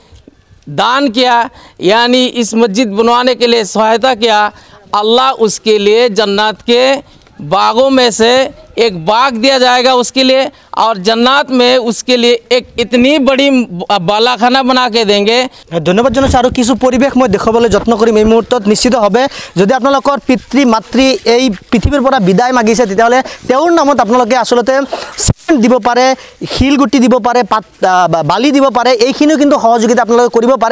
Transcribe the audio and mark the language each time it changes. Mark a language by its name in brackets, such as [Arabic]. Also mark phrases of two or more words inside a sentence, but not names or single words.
[Hindi] दान किया यानी इस मस्जिद बनवाने के लिए सहायता किया, अल्लाह उसके लिए जन्नत के बागों में से एक बाग दिया जाएगा उसके लिए, और जन्नत में उसके लिए एक इतनी बड़ी बालाखाना बना के देंगे। [Assamese] ধন্যবাদ জনাইছোঁ আৰু কিছু পৰিৱেশ মই দেখুৱাবলৈ যত্ন কৰিম এই মুহূৰ্তত। নিশ্চিতভাৱে যদি আপোনালোকৰ পিতৃ মাতৃ এই পৃথিৱীৰ পৰা বিদায় মাগিছে তেতিয়াহ'লে তেওঁৰ নামত আপোনালোকে আচলতে চিমেণ্ট দিব পাৰে, শিলগুটি দিব পাৰে, বালি দিব পাৰে, এইখিনিও কিন্তু সহযোগিতা আপোনালোকে কৰিব পাৰে।